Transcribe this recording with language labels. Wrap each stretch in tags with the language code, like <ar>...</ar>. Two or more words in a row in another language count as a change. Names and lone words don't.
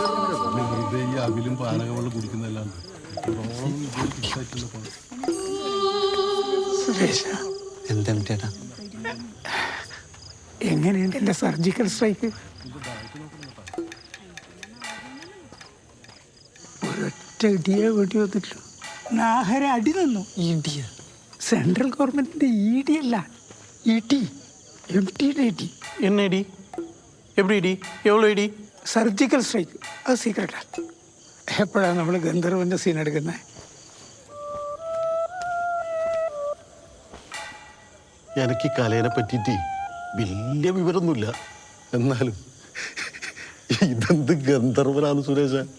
<ml>എങ്ങനെയുണ്ട് എന്റെ</ml> <en>surgical strike?</en> <ml>ഒരൊറ്റ ഇടിയെ വേണ്ടി വന്നിട്ടുള്ളൂ. നാഹര അടി തന്നു. ഇടിയ</ml> <en>central government</en> <ml>ED അല്ല, ET, MTയുടെ ഇടി.</ml> <ta>என்ன இடி? எப்படி இடி? எவ்வளோ இடி?</ta> <en>surgical strike.</en> <ml>അത് സീക്രട്ടാ. എപ്പോഴാണ് നമ്മൾ ഗന്ധർവന്റെ സീൻ എടുക്കുന്നത്? എനിക്ക് കലേനെ പറ്റിയിട്ട് വലിയ വിവരമൊന്നുമില്ല. എന്നാലും ഇതെന്ത് ഗന്ധർവനാണ് സുരേഷ?</ml>